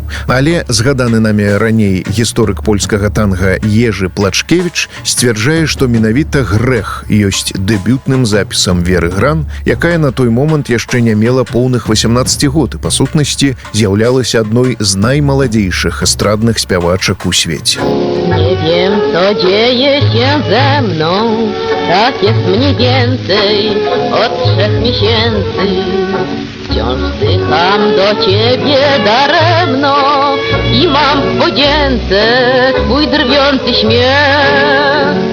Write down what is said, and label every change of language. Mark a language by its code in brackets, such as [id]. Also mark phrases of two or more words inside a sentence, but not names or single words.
[be] Але згаданы намі раней гісторык польскага танга Ежы Плачкевіч сцвярджае, што менавіта «Грэх» ёсць дэбютным запісам Веры Гран, якая на той момант яшчэ не мела поўных 18 год і, па сутнасці, з'яўлялася адной з наймаладзейшых эстрадных спявачак у свеце. [pl] Nie wiem, co dzieje się ze mną, tak jest mniej więcej od 3 miesięcy. Wciąż wzdycham do ciebie daremno i mam w podzięce twój drwiący śmiech.